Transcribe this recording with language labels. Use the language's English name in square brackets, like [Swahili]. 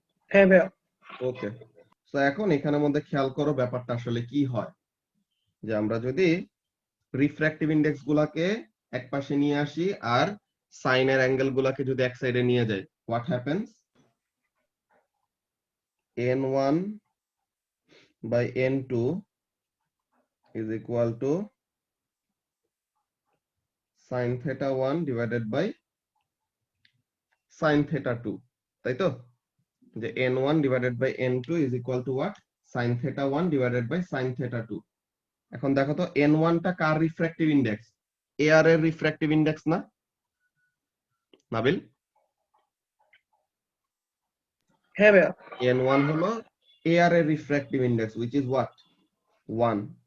[Bangla] হ্যাঁ ভাইয়া। ওকে, সো এখন এখানের মধ্যে খেয়াল করো ব্যাপারটা আসলে কি হয়। যে আমরা যদি রিফ্র্যাক্টিভ ইন্ডেক্স গুলাকে এক পাশে নিয়ে আসি আর সাইনের অ্যাঙ্গেল গুলাকে যদি এক সাইডে নিয়ে যাই, [English] What happens? n1 by n2 is equal to sin θ1 divided by sin θ2, [Bangla] তাই তো? [English] যে n1 divided by n2 is equal to what? sin θ1 divided by sin θ2। [Bangla] এখন দেখো তো n1 টা কার রিফ্র্যাক্টিভ ইন্ডেক্স? এয়ার এর রিফ্র্যাক্টিভ ইন্ডেক্স না নাবিল? হ্যাঁ ভাইয়া। [English] n1 হলো air এর refractive index which is what? 1।